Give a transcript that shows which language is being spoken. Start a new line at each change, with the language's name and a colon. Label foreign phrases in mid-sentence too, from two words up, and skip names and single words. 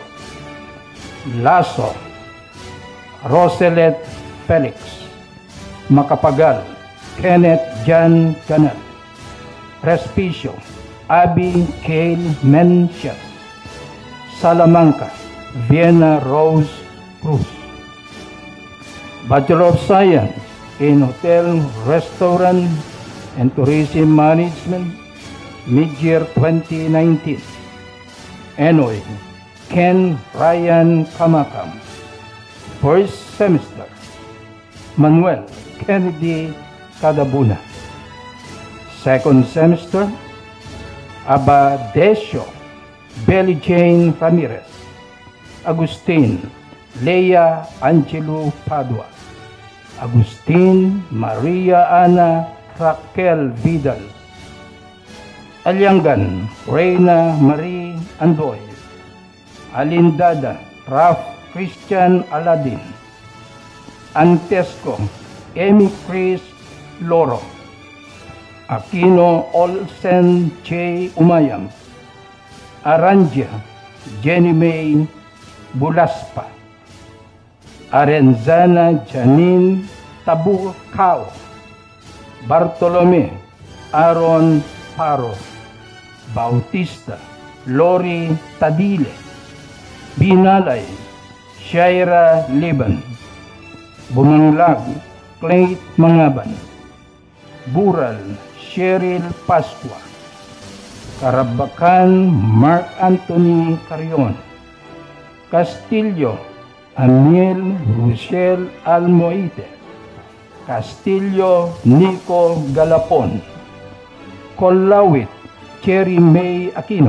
English: Lasso Roselet Felix. Makapagal Kenneth Jan Canal. Respicio Abby Kale Mencias. Salamanca Vienna Rose Cruz. Bachelor of Science in Hotel, Restaurant, and Tourism Management, Mid-Year 2019. Enoy Ken Ryan Kamakam. First semester, Manuel Kennedy Cadabuna. Second semester, Abadesio Belly Jane Ramirez. Agustin Leia Angelo Padua. Agustin Maria Ana Raquel Vidal. Aliangan Reina Marie Andoy. Alindada Raf Christian Aladin. Antesco Amy Chris Loro. Aquino Olsen J. Umayam. Aranja Jenny May Bulaspa. Arenzana Janine Tabucao. Bartolome Aaron Paro. Bautista Lori Tadile. Binalay Shaira Liban. Bumanglag Clay Mangaban. Bural Cheryl Pascua. Karabakan Mark Anthony Carion. Castillo Amiel Rochelle Almoite. Castillo Nico Galapon. Kolawit Cherry May Aquino.